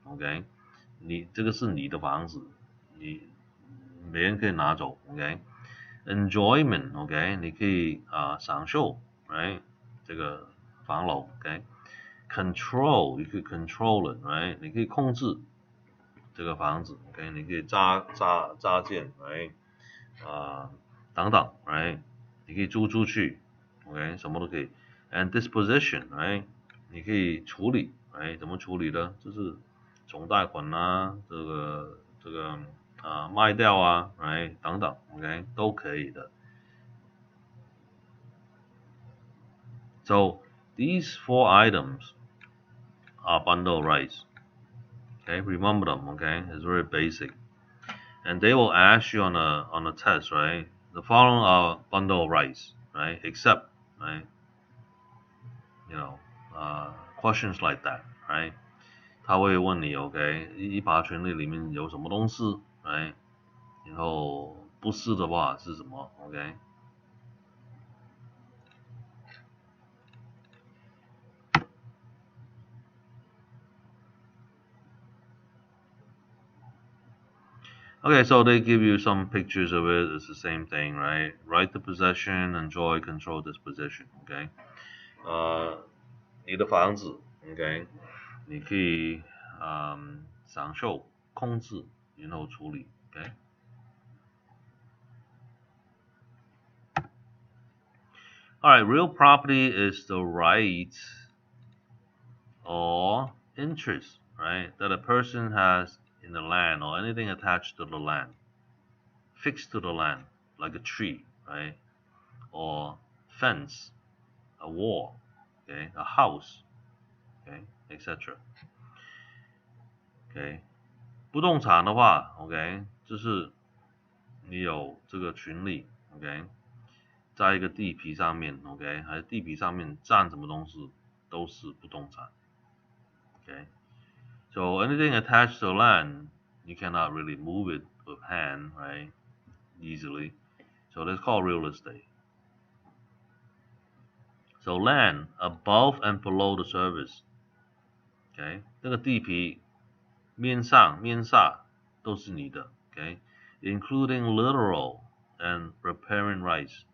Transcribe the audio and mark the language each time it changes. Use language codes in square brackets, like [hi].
[zh] OK， 你这个是你的房子，你别人可以拿走 OK。Enjoyment OK， 你可以享受 right 这个房楼 OK。 [en] Control you could control it right， [zh] 你可以控制这个房子 OK， 你可以扎建 right 等等 right， 你可以租出去 OK， 什么都可以。 And disposition right， 你可以处理 right， 怎么处理呢？就是总贷款啊，这个卖掉啊 right 等等 OK 都可以的。 [en] So these 4 items are bundle rights. Okay, remember them. Okay, it's very basic, and they will ask you on a test, right? The following are bundle rights, right? Except, right? You know, questions like that, right? [zh] 他会问你 OK， 一把权利里面有什么东西 ，right？然后不是的话是什么 ？OK？ [en] Okay, so they give you some pictures of it. It's the same thing, right? Right to possession, enjoy, control, disposition. [zh] Okay， 你的房子 ，OK， 你可以享受、控制，然后处理 ，OK。 [en] Alright, real property is the right or interest, right, that a person has in the land or anything attached to the land, fixed to the land, like a tree, right, or fence, a wall, okay, a house, okay, etc. [zh] Okay， 不动产的话 ，OK， 就是你有这个权利 ，OK， 在一个地皮上面 ，OK， 还是地皮上面占什么东西都是不动产 ，OK。 [en] So anything attached to land, you cannot really move it with hand, right, easily. So that's called real estate. So land above and below the surface, OK， [zh] 那个地皮面上面下都是你的 [en] ，OK， including literal and riparian rights.